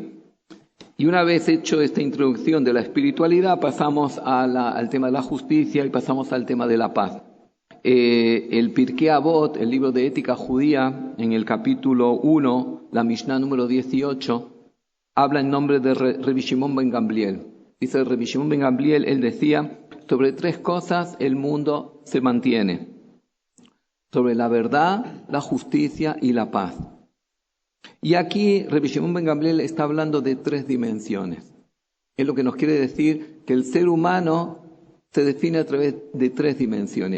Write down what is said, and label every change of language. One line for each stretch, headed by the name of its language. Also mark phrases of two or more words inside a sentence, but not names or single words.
Spanish: Y una vez hecho esta introducción de la espiritualidad, pasamos al tema de la justicia y pasamos al tema de la paz. El Pirkei Avot, el libro de ética judía, en el capítulo 1, la Mishnah número 18, habla en nombre de Rabbi Shimon ben Gamliel. Dice Rabbi Shimon ben Gamliel, él decía, sobre 3 cosas el mundo se mantiene. Sobre la verdad, la justicia y la paz. Y aquí Rabbi Shimon ben Gamliel está hablando de 3 dimensiones. Es lo que nos quiere decir que el ser humano se define a través de 3 dimensiones.